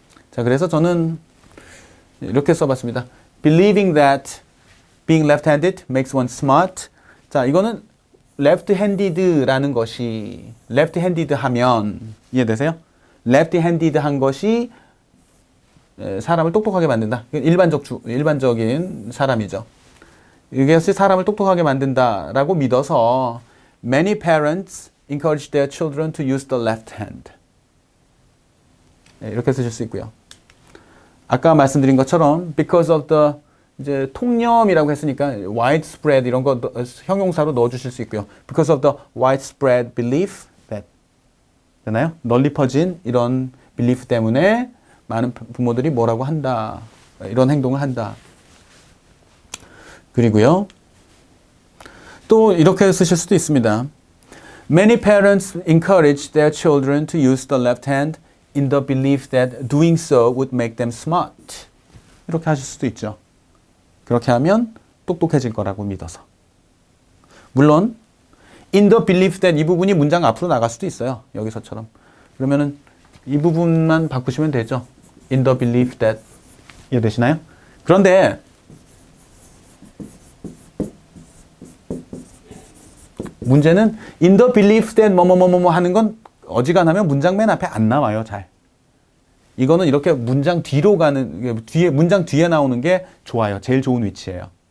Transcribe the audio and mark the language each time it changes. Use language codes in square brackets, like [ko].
[ko] 자, 그래서 저는 이렇게 써봤습니다. [en] Believing that being left-handed makes one smart. [ko] 자, 이거는 left-handed라는 것이 left-handed 하면 이해되세요? left-handed 한 것이 사람을 똑똑하게 만든다. 일반적인 사람이죠. 이것이 사람을 똑똑하게 만든다라고 믿어서 [en] many parents encourage their children to use the left hand. [ko] 이렇게 쓰실 수 있고요. 아까 말씀드린 것처럼 [en] because of the [ko] 이제 통념이라고 했으니까 widespread 이런 거 형용사로 넣어 주실 수 있고요. [en] because of the widespread belief that [ko] 되나요? 널리 퍼진 이런 belief 때문에 많은 부모들이 뭐라고 한다. 이런 행동을 한다. 그리고요. 또 이렇게 쓰실 수도 있습니다. [en] Many parents encourage their children to use the left hand in the belief that doing so would make them smart. [ko] 이렇게 하실 수도 있죠. 그렇게 하면 똑똑해질 거라고 믿어서. 물론 [en] in the belief that [ko] 이 부분이 문장 앞으로 나갈 수도 있어요. 여기서처럼. 그러면은 이 부분만 바꾸시면 되죠. [en] in the belief that [ko] 이해되시나요? 그런데 문제는 in the belief that 뭐뭐뭐뭐 하는 건 어지간하면 문장 맨 앞에 안 나와요, 잘. 이거는 이렇게 문장 뒤로 가는, 문장 뒤에 나오는 게 좋아요. 제일 좋은 위치예요.